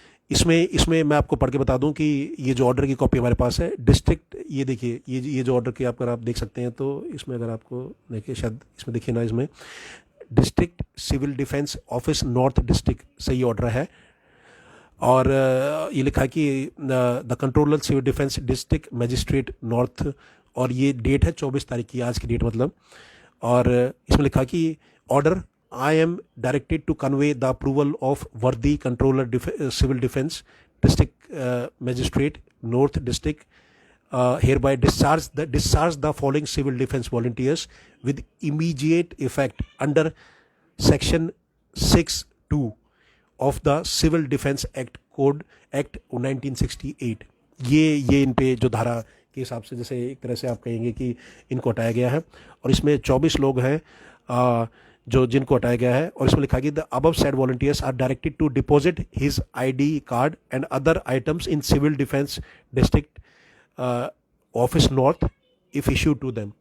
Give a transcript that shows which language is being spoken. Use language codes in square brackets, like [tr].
[hi] इसमें मैं आपको पढ़ के बता दूं कि ये जो ऑर्डर की कॉपी हमारे पास है, डिस्ट्रिक्ट, ये देखिए, ये जो ऑर्डर की अगर आप देख सकते हैं, तो इसमें अगर आपको देखिए, शायद इसमें देखिए ना, इसमें district civil defence office north district से ये ऑर्डर है। और ये लिखा है कि [en] the controller civil defence district magistrate north, [hi] और ये डेट है 24 तारीख की, आज की डेट मतलब। और इसमें लिखा कि order, [en] I am directed to convey the approval of worthy controller civil defense district magistrate North district hereby discharge the following civil defense volunteers with immediate effect under section 6(2) of the Civil Defense Act Code Act 1968। [hi] ये इन पे जो धारा के हिसाब से, जैसे एक तरह से आप कहेंगे कि इनको हटाया गया है। और इसमें 24 लोग हैं जो जिनको हटाया गया है। और इसमें लिखा गया [en] The above said volunteers are directed to deposit his ID card and other items in civil defence district office north if issue to them.